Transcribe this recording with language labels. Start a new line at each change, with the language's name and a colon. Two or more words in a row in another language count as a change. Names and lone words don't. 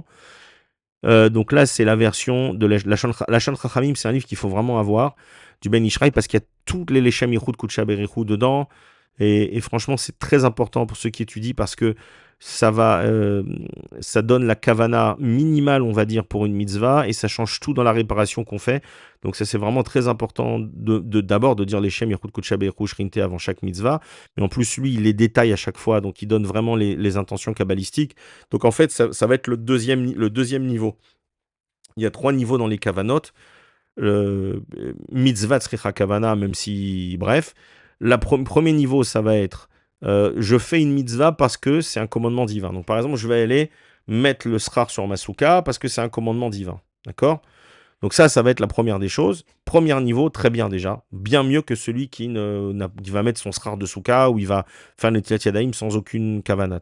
French: Donc là, c'est la version de la Shan Chachamim, c'est un livre qu'il faut vraiment avoir, du Ben Ishraï, parce qu'il y a toutes les
Hebrew: לשם יחוד קודשא בריך הוא
French: dedans, et franchement, c'est très important pour ceux qui étudient, parce que ça donne la kavana minimale, on va dire, pour une mitzvah, et ça change tout dans la réparation qu'on fait. Donc ça, c'est vraiment très important d'abord de dire les
Hebrew: שם יחוד קודשא בריך הוא
French: Shrinte avant chaque mitzvah, mais en plus, lui, il les détaille à chaque fois, donc il donne vraiment les intentions kabbalistiques. Donc en fait, ça va être le deuxième niveau. Il y a 3 niveaux dans les kavanot.
Hebrew: מצווה צריכה כוונה,
French: même si, bref. Premier niveau, ça va être je fais une mitzvah parce que c'est un commandement divin. Donc par exemple, je vais aller mettre le srar sur ma souka parce que c'est un commandement divin. D'accord? Donc ça va être la première des choses. Premier niveau, très bien déjà. Bien mieux que celui qui va mettre son srar de souka ou il va faire le
Hebrew: נטילת ידיים
French: sans aucune kavana.